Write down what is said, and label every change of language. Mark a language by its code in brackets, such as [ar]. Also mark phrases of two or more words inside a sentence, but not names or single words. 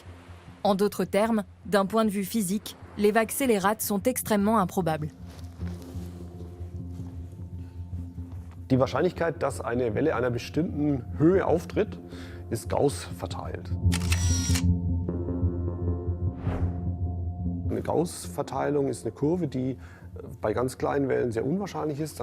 [fr] En d'autres termes, d'un point de vue physique, les vagues scélérates sont extrêmement improbables. [de] Die Wahrscheinlichkeit, dass eine Welle einer bestimmten Höhe auftritt, ist Gauss verteilt. Eine Gauss-Verteilung ist eine Kurve, die bei ganz kleinen Wellen sehr unwahrscheinlich ist.